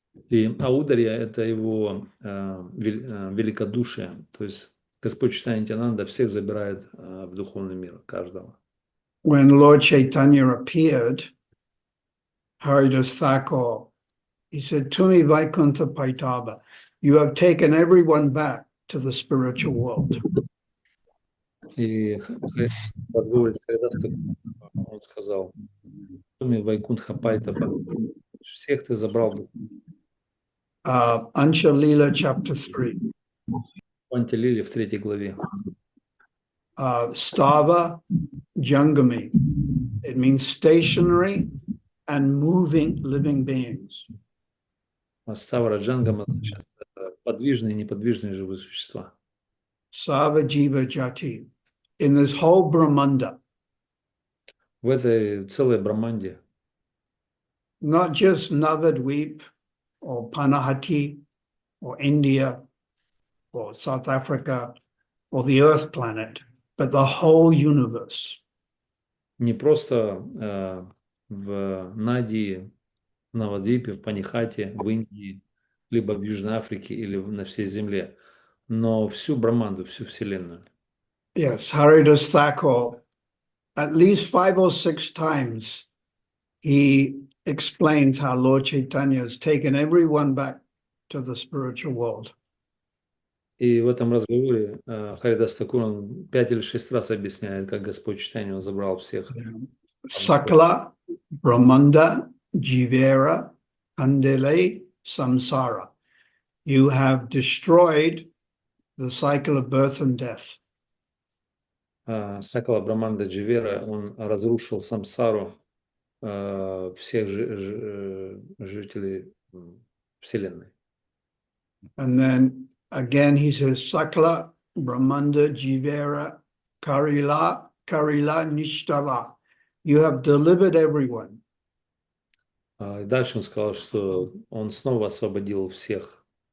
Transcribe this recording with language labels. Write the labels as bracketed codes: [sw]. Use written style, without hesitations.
[ru] И аударья – это его великодушие, то есть Господь Чайтанья Нитьянанда всех забирает в духовный мир, каждого. [en] When Lord Chaitanya appeared, Haridas Thakur, he said, [bn] Tumi Vaikuntha Paitaba, [en] you have taken everyone back to the spiritual world. [ru] И подговорец Харидаса, он сказал, [bn] Тumi Вайкунтха Пайтаба, [ru] всех ты забрал. [en] Anshalila chapter 3. [ru] Антилиле в 3 главе. [bn] Stava Jangami. [en] It means stationary and moving living beings. [ru] Ставра Джангама значит подвижные и неподвижные живые существа. [bn] Sava Jiva Jati. [en] In this whole Brahmanda. [ru] В этой целой Брахманде. [en] Not just Navadweep or Panahati or India or South Africa or the Earth planet, but the whole universe. [ru] Не просто в Надии, в Навадвипе, в Панихате, в Индии, либо в Южной Африке или на всей Земле, но всю Брахманду, всю Вселенную. [en] Yes, Haridas Thakur, at least 5 or 6 times, he explains how Lord Chaitanya has taken everyone back to the spiritual world. [ru] И в этом разговоре Харидас Такур, он 5 или 6 раз объясняет, как Господь Чайтанья забрал всех. [bn] Sakala, Brahmanda, Jivera, Kandele, Samsara. [en] You have destroyed the cycle of birth and death. [bn] Сакала Брахманда Дживера, [ru] он разрушил самсару всех жителей Вселенной. [en] And then again he says, [bn] Sakala, Brahmanda, Jivera, Karila, Nishtala. [en] You have delivered everyone. [ru] И дальше он сказал, что он снова освободил всех.